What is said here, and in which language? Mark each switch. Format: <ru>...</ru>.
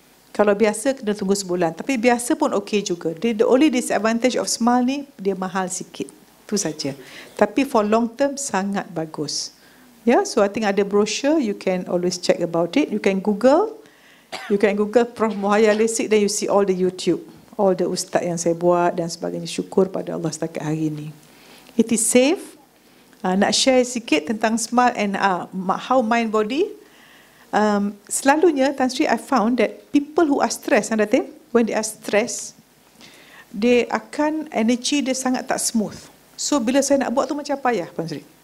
<ms>Kalau biasa kena tunggu sebulan. Tapi biasa pun okey juga.</ms> <en>The only disadvantage of smile ni,</en> <ms>dia mahal sikit. Itu saja. Tapi</ms> <en>for long term,</en> <ms>sangat bagus.</ms> <en>Yeah, so I think ada brochure, you can always check about it. You can Google Prof Muhayya LASIK, then you see all the YouTube.</en> <ms>All the ustaz yang saya buat dan sebagainya. Syukur pada Allah setakat hari ini.</ms> <en>It is safe.</en> <ms>Nak share sikit tentang smile and how mind body.</ms> <en>Selalunya, Tan Sri, I found that people who are stressed, when they are stressed, they</en> <ms>akan energy dia sangat tak smooth. So bila saya nak buat tu macam payah, Puan Sri.</ms>